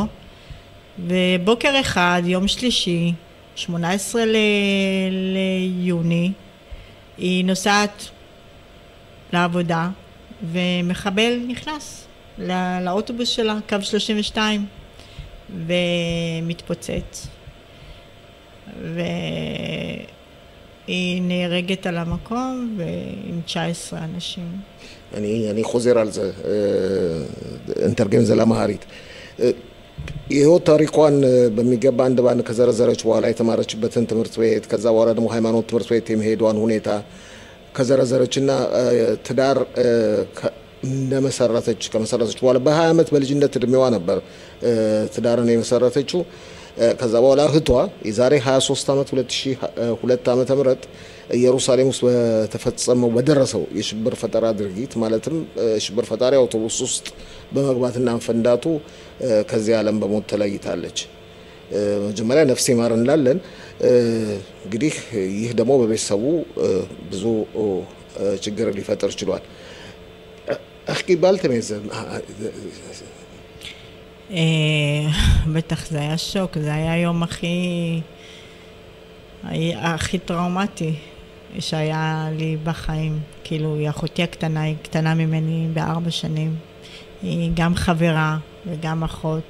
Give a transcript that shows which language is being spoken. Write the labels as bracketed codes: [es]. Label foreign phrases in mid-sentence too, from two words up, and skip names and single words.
[he] ובוקר אחד, יום שלישי, 18 ליוני, היא נוסעת לעבודה, ומחבל נכנס לאוטובוס שלה, קו 32, ומתפוצץ. והיא נהרגת על המקום ועם 19 אנשים. אני חוזר על זה, נתרגם זה לאמהרית. [am] የህይወት ታሪኳን በሚገባ አንድ ባንድ ከዘረዘረች በኋላ የተማረችበትን ትምህርት ቤት ከዛ በኋላ ደግሞ ሃይማኖት ትምህርት ቤት የመሄዷን ሁኔታ ከዘረዘረችና ትዳር እንደመሰረተች ከመሰረተች በኋላ በ20 ዓመት በልጅነት እድሜዋ ነበር ትዳርን የመሰረተችው ከዛ በኋላ እህቷ የዛሬ 23 ዓመት 2002 ዓመተ ምህረት ኢየሩሳሌም ውስጥ በተፈጸመው በደረሰው የሽብር ፈጠራ ድርጊት ማለትም ሽብር ፈጣሪ አውቶቡስ ውስጥ በመግባትና አንፈንዳቱ ከዚህ ዓለም በሞት ተለይታለች መጀመሪያ ነፍስ ይማር እንላለን እንግዲህ ይህ ደግሞ በቤተሰቡ ብዙ ችግር ሊፈጥር ይችላል [ar] احكي بالتميز [he] בטח זה היה שוק, זה היה היום הכי טראומטי שהיה לי בחיים. כאילו, אחותי הקטנה, היא קטנה ממני ב4 שנים. היא גם חברה וגם אחות.